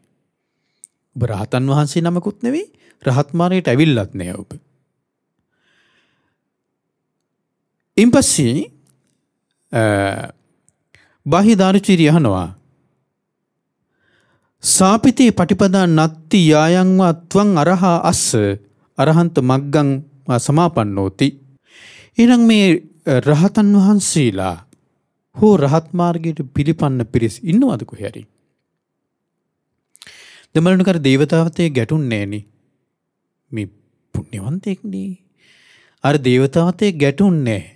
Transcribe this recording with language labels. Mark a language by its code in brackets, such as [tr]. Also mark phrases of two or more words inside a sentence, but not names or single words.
[si] ඔබ රහතන් වහන්සේ නමකුත් නෙවෙයි රහත් මාර්ගයට ඇවිල්ලත් නැහැ ඔබ. ඉන්පස්සේ බාහ්‍ය දාර්ශනිකය අහනවා [pi] සාපිතේ පටිපදා නත්ති යායං වා ත්වං අරහා අස්ස අරහන්ත මග්ගං වා සමාපන්නෝති. [si] එහෙනම් මේ රහතන් වහන්සේලා හෝ රහත් මාර්ගයට පිළිපන්න පිරිස් ඉන්නවද කොහේ හරි? දෙමළනකර දේවතාවතේ ගැටුන්නේ නෑනේ. මේ පුණ්‍යවන්තයෙක් නේ. අර දේවතාවතේ ගැටුන්නේ නෑ.